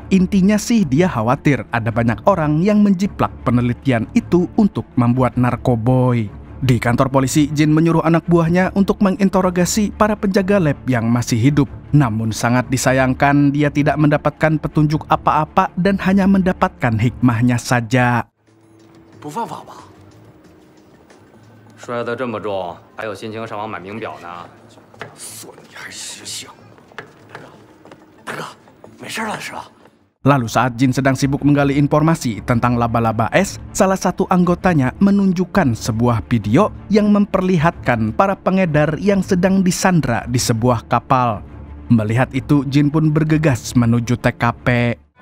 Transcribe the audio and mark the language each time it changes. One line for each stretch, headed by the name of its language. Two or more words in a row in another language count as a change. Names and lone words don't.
Indonesian: Intinya sih dia khawatir ada banyak orang yang menjiplak penelitian itu untuk membuat narkoboy. Di kantor polisi, Jin menyuruh anak buahnya untuk menginterogasi para penjaga lab yang masih hidup. Namun sangat disayangkan dia tidak mendapatkan petunjuk apa-apa dan hanya mendapatkan hikmahnya saja.
Chinese: 不犯法吧？摔得这么重，还有心情上网买名表呢？算你还识相！大哥，没事了是吧？
Indonesian: Lalu saat Jin sedang sibuk menggali informasi tentang laba-laba es, salah satu anggotanya menunjukkan sebuah video yang memperlihatkan para pengedar yang sedang disandra di sebuah kapal. Melihat itu, Jin pun bergegas menuju TKP.